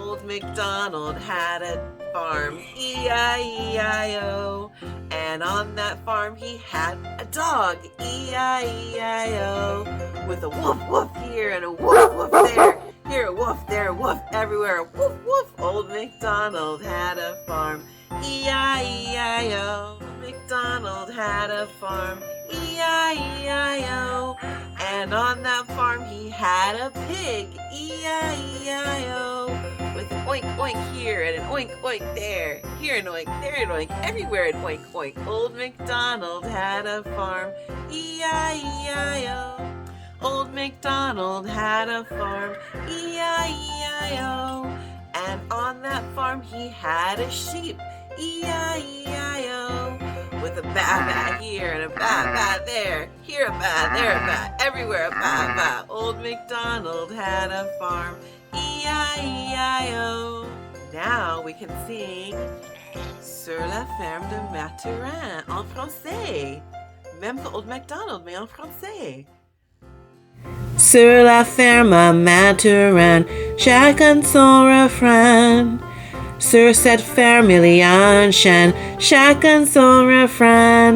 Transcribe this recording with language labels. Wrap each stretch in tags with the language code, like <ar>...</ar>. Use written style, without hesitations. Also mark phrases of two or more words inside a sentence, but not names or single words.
<en>Old MacDonald had a farm, E-I-E-I-O. And on that farm he had a dog, E-I-E-I-O. With a woof woof here and a woof woof there. Here a woof, there a woof, everywhere a woof woof. Old MacDonald had a farm, E-I-E-I-O. MacDonald had a farm, E-I-E-I-O. And on that farm he had a pig, E-I-E-I-O. With an oink oink here and an oink oink there. Here an oink, there an oink, everywhere an oink oink. Old MacDonald had a farm, E-I-E-I-O. Old MacDonald had a farm, E-I-E-I-O. And on that farm he had a sheep, E-I-E-I-O. With a ba-ba here and a ba-ba there. Here a ba, there a ba, everywhere a ba-ba. Old MacDonald had a farm, E-I-E-I-O. Now we can sing Sur la ferme de Maturin</en> <fr>en français. Même que Old MacDonald, mais en français. Sur la ferme à Maturin, chacun son refrain. Sur cette ferme il y a un chien, chacun son refrain.</fr>